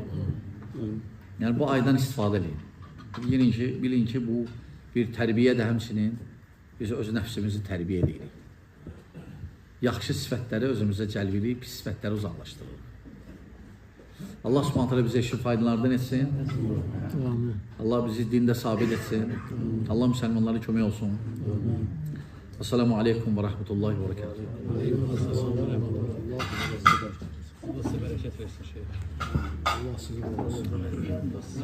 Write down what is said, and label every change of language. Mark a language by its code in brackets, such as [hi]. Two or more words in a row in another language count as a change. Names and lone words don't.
[az] Yəni bu aydan istifadə edin. Bilin ki bu bir tərbiyə də həmçinin biz öz nəfsimizi tərbiyə edirik. Yaxşı sifətləri özümüzə cəlb edib, pis sifətləri uzaqlaşdırırıq. [tr] Allah [ar] سبحانه تعالى [tr] bize işin faydalarından etsin. Allah bizi dinde sabit etsin. Allah Müslümanlara kömək olsun. [ar] السلام عليكم ورحمة الله وبركاته. [tr] Allah size bereket versin şey. Allah sizi korusun.